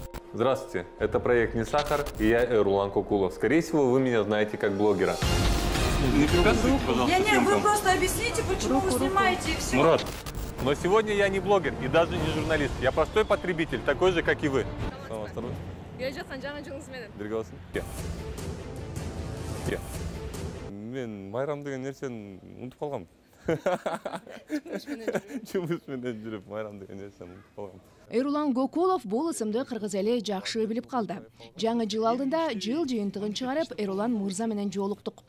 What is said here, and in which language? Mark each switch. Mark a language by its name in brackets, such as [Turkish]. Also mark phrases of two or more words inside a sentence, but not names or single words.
[Russian] Здравствуйте, это проект «Не сахар» и я Эрулан Кокулов. Скорее всего, вы меня знаете как блогера. Не прикасывайте, пожалуйста, Вы просто объясните, почему вы снимаете и все. Мурат, но сегодня я не блогер и даже не журналист. Я простой потребитель, такой же, как и вы. [Kazakh] Бірге болсын. [Kyrgyz] Мен майрам деген нерсени унутуп калгам. Жумуш менен жүрүп майрам деген нерсени унутуп калгам. Эрулан Кокулов бул ысымды кыргыз эли жакшы билип калды. Жаңы жыл алдында жыл жыйынтыгын чыгарып, Эрулан мырза менен жолуктук.